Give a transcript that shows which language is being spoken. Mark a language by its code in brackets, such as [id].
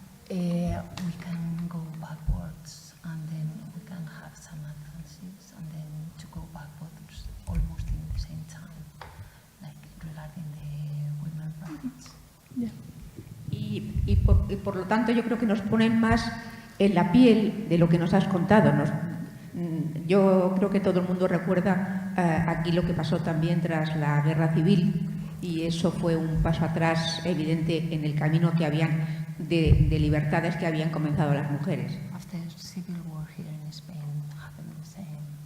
[en] We can go backwards and then we can have some advances and then to go backwards almost in the same time, like regarding the women's rights. Yeah. [es] Y por lo tanto yo creo que nos ponen más en la piel de lo que nos has contado. Yo creo que todo el mundo recuerda aquí lo que pasó también tras la guerra civil, y eso fue un paso atrás evidente en el camino que habían de libertades que habían comenzado las mujeres. [en] After civil war here in Spain happened the same.